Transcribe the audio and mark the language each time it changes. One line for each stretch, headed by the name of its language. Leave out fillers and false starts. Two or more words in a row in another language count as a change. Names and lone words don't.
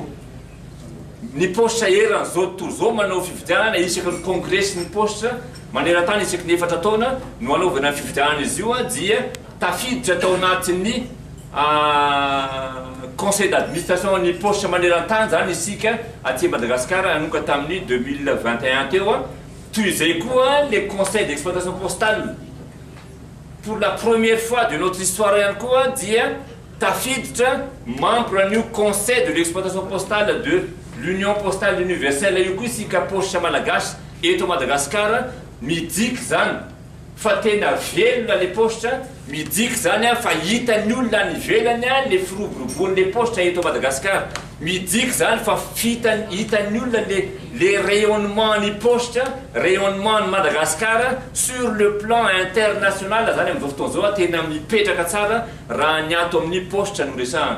Malagasy: Ny postra eran'izao tontolo izao manao fifidianana isaky ny congrès sy ny postra maneran-tany isaky ny 4 taona no anaovana fifidianana izy io dia tafiditra tao anatin'ny
French: conseil d'administration
Malagasy: ny postra maneran-tany zany isika aty Madagasikara anoka tamin'ny 2021 teo. Toy izay koa
French: les conseils d'exploitation postale. Pour la première fois de notre histoire
Malagasy: ihany koa dia tafiditra
French: membre du conseil de l'exploitation postale de l'Union postale universelle.
Malagasy: Io koa isika postra malagasy eto Madagasikara midiky zany fa tena velona le postra, midiky zany fa hitan'ny olona any ivelany le firoborobon'le postra eto Madagasikara. Midiky zany fa hitan'ny olona
French: les rayonnements
Malagasy: ny postra, rayonnement ny Madagasikara
French: sur le plan international
Malagasy: zany amin'izao fotoana izao tena mipetraka tsara raha ny ato amin'ny postra no resahana.